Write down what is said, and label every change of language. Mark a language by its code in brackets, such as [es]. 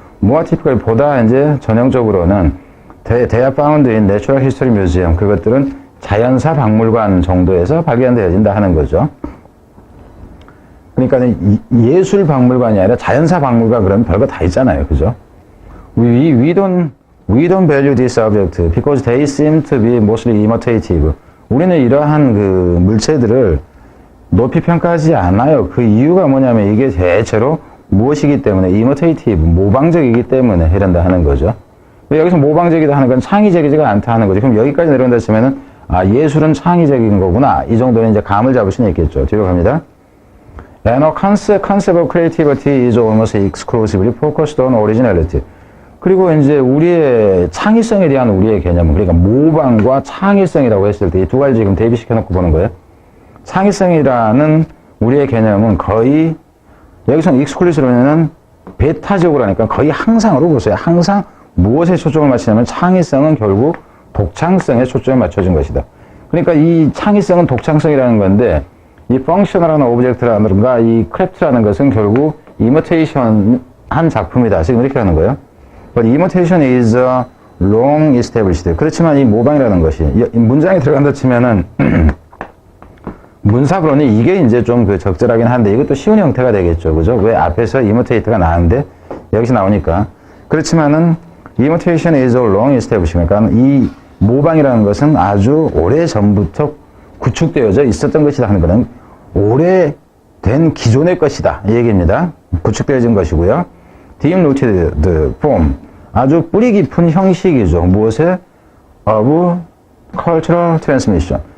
[en] More typical, [ko] 보다 이제 전형적으로는 [en] They are found in natural history museum. [ko] 그것들은 자연사 박물관 정도에서 발견되어진다 하는 거죠. 그러니까 예술 박물관이 아니라 자연사 박물관 그러면 별거 다 있잖아요. 그죠? [en] We don't value this object because they seem to be mostly imitative. [ko] 우리는 이러한 물체들을 높이 평가하지 않아요. 그 이유가 뭐냐면 이게 대체로 무엇이기 때문에 imitative, 모방적이기 때문에 이런다 하는 거죠. 여기서 모방적이다 하는 건 창의적이지가 않다 하는 거죠. 그럼 여기까지 내려온다 치면은 예술은 창의적인 거구나. 이 정도는 이제 감을 잡을 수는 있겠죠. 뒤로 갑니다. [en] And a concept of creativity is almost exclusively focused on originality. [ko] 그리고 이제 우리의 창의성에 대한 우리의 개념은, 그러니까 모방과 창의성이라고 했을 때 이 두 가지 지금 대비시켜놓고 보는 거예요. 창의성이라는 우리의 개념은 거의, 여기서는 exclusive는 배타적으로 하니까 거의 항상으로 보세요. 항상 무엇에 초점을 맞추냐면 창의성은 결국 독창성에 초점을 맞춰진 것이다. 그러니까 이 창의성은 독창성이라는 건데 이 펑셔널한 오브젝트라든가 이 크래프트라는 것은 결국 이미테이션 한 작품이다. 지금 이렇게 하는 거예요. [en] But imitation is long established. [ko] 그렇지만 이 모방이라는 것이 문장에 들어간다 치면은 문사로는 이게 이제 좀 적절하긴 한데 이것도 쉬운 형태가 되겠죠. 그죠? 왜 앞에서 imitate가 나왔는데 여기서 나오니까. 그렇지만은 [en] imitation is a long established. [ko] 그러니까 이 모방이라는 것은 아주 오래 전부터 구축되어져 있었던 것이다 하는 것은 오래된 기존의 것이다. 이 얘기입니다. 구축되어진 것이고요. [en] Deep rooted form. [ko] 아주 뿌리 깊은 형식이죠. 무엇에? [en] Of cultural transmission.